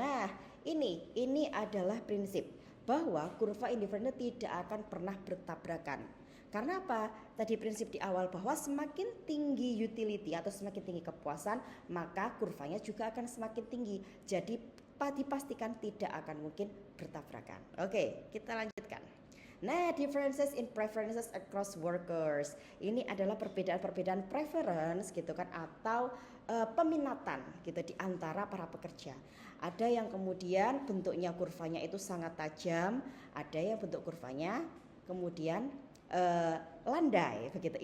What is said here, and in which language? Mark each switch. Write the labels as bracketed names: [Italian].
[Indonesian] Nah, ini adalah prinsip bahwa kurva indifference tidak akan pernah bertabrakan. Karena apa? Tadi prinsip di awal bahwa semakin tinggi utility atau semakin tinggi kepuasan, maka kurvanya juga akan semakin tinggi. Jadi dipastikan tidak akan mungkin bertabrakan. Oke, kita lanjutkan. [English] Nah, differences in preferences across workers. [Indonesian] Ini adalah perbedaan-perbedaan preference gitu kan, atau peminatan gitu di antara para pekerja. Ada yang kemudian bentuknya kurvanya itu sangat tajam, ada yang bentuk kurvanya kemudian landai begitu.